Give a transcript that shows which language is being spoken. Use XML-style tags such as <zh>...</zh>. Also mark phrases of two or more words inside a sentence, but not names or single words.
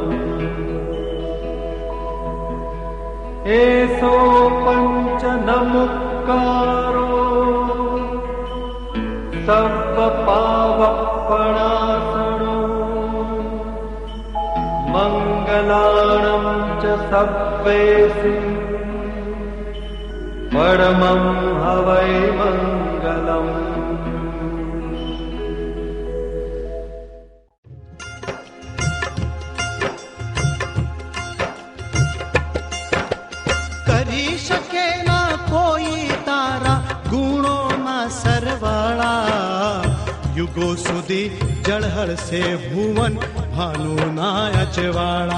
<pra>एसो पंच नमुक्कारो सर्वपावपणासनो मंगलाणं च सव्वेसि परमं हवै मंगलम्।</pra> <gu>કરી શકે ના કોઈ તારા ગુણોના સરવાળા યુગો સુધી જળહળ સે ભુવન ભાનુના અજવાળા</gu>